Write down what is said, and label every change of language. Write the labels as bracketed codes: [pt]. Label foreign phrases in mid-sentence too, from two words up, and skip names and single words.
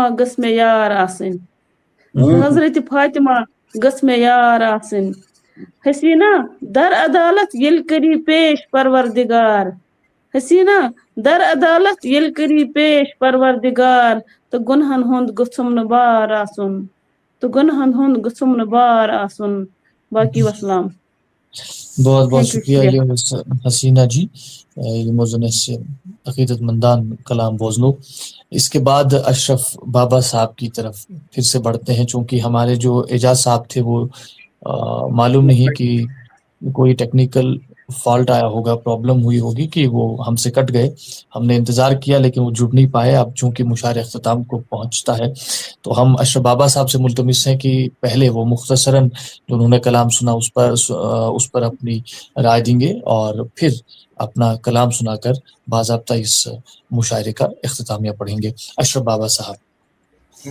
[ks] گٔژھ مےٚ یار آسٕنۍ تہٕ حضرت فاطمہ گٔژھ مےٚ یار آسٕنۍ حسینہ در عدالت ییٚلہِ کٔری پیش پروردگار حسینہ در عدالت ییٚلہِ کٔری پیش پروردگار تہٕ گۄنہن ہُنٛد گوٚژھُم نہٕ بار آسُن تہٕ گۄنہن ہُنٛد گوٚژھُم نہٕ بار آسُن باقی وسلام [ur] بہت بہت [en] Thank you, [ur] شکریہ شکریہ. یہ حسینہ جی یہ موزن سے عقیدت مندان کلام بوزنو اس کے بعد اشرف بابا صاحب کی طرف پھر سے بڑھتے ہیں چونکہ ہمارے جو اعجاز صاحب تھے وہ معلوم نہیں کہ کوئی [en] technical fault [ur] آیا ہوگا پرابلم ہوئی ہوگی کہ وہ ہم سے کٹ گئے ہم نے انتظار کیا لیکن وہ جڑ نہیں پائے اب چونکہ مشاعر اختتام کو پہنچتا ہے تو ہم اشرف بابا صاحب سے ملتمس ہیں کہ پہلے وہ مختصراً جو انہوں نے کلام سنا اس پر اپنی رائے دیں گے اور پھر اپنا کلام سنا کر باضابطہ اس مشاعرے کا اختتامیہ پڑھیں گے اشرف بابا صاحب